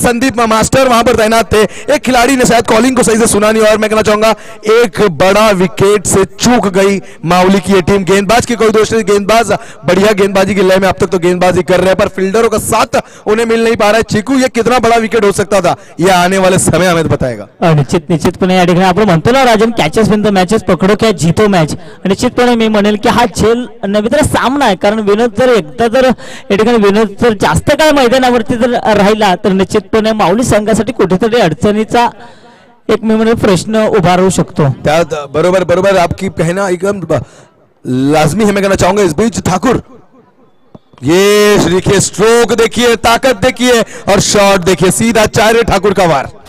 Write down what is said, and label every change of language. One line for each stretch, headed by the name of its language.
Hindi: Sandeep master वहां पर तैनात थे, एक खिलाड़ी ने शायद कॉलिंग को सही से सुना नहीं और मैं कहना चाहूंगा एक बड़ा विकेट से चूक गई माउली की ये टीम। गेंदबाज की कोई दोष नहीं, गेंदबाज बढ़िया गेंदबाजी की लय में अब तक तो गेंदबाजी कर रहे हैं, पर फील्डरों का साथ उन्हें मिल नहीं पा रहा है। चीकू, ये कितना बड़ा विकेट हो सकता था, यह आने वाले समय हमें बताएगा।
Marathi: निश्चितपणे या ठिकाणी आपण म्हणतो ना Rajan,
English: catches win the matches,
Hindi: पकडो क्या जीतो मॅच।
Marathi: निश्चितपणे मी म्हणेल की हा झेल नवीन सामना आहे, कारण विनोद जर एकदा जर या ठिकाणी विनोद जर जास्त काळ मैदानावरती जर राहिला तर निश्चितपणे माऊली संघासाठी कुठेतरी अडचणीचा एक मी म्हणेल प्रश्न उभा राहू शकतो। बरोबर बरोबर,
Hindi: आपकी कहना एकदम लाजमी है, मैं कहना चाहूंगा। इस बीच ठाकुर, ये देखिए स्ट्रोक देखिए, ताकत देखिए और शॉट देखिए, सीधा चारे ठाकुर का वार।